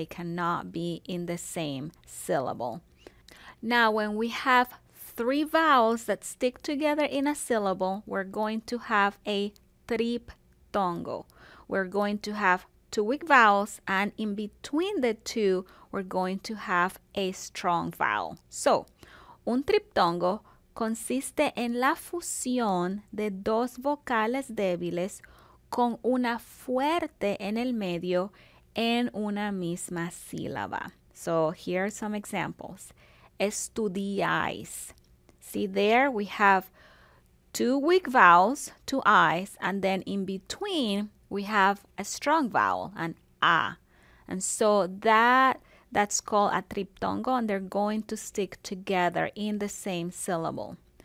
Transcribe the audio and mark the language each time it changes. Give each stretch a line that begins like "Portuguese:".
English: They cannot be in the same syllable. Now, when we have three vowels that stick together in a syllable, we're going to have a triptongo. We're going to have two weak vowels, and in between the two, we're going to have a strong vowel.
Spanish: So, un triptongo consiste en la fusión de dos vocales débiles con una fuerte en el medio en una misma sílaba.
English: So here are some examples. Estudiáis. See there we have two weak vowels, two I's, and then in between we have a strong vowel, an A. And so that's called a triptongo, and they're going to stick together in the same syllable.